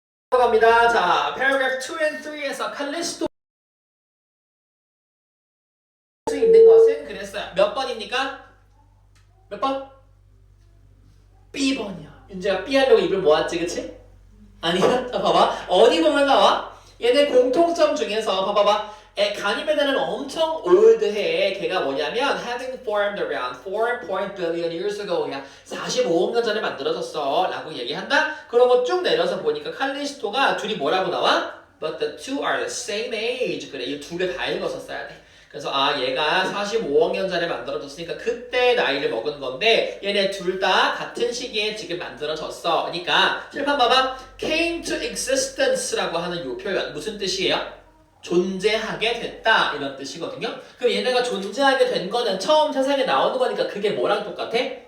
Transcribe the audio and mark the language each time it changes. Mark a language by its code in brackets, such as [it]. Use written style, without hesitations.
[ko] 갑니다. 자, paragraph 2 and 3에서 칼리스토 있는 것은 그랬어요. 몇 번입니까? 몇 번? B번이야. 윤재가 B 하려고 입을 모았지, 그치? 아니야? 자, 봐봐. 어디 보면 나와? 얘네 공통점 중에서 봐봐봐. 가니메데는 엄청 올드해. 걔가 뭐냐면 [en] having formed around 4 billion years ago. [ko] 야, 45억 년 전에 만들어졌어. 라고 얘기한다? 그러고 쭉 내려서 보니까 칼리스토가 둘이 뭐라고 나와? [en] But the two are the same age. [ko] 그래, 이 두 개 다 읽어서 써야 돼. 그래서 얘가 45억 년 전에 만들어졌으니까 그때 나이를 먹은 건데 얘네 둘 다 같은 시기에 지금 만들어졌어. 그러니까 칠판 봐봐. came to existence라고 하는 요 표현 무슨 뜻이에요? 존재하게 됐다 이런 뜻이거든요. 그럼 얘네가 존재하게 된 거는 처음 세상에 나오는 거니까 그게 뭐랑 똑같아?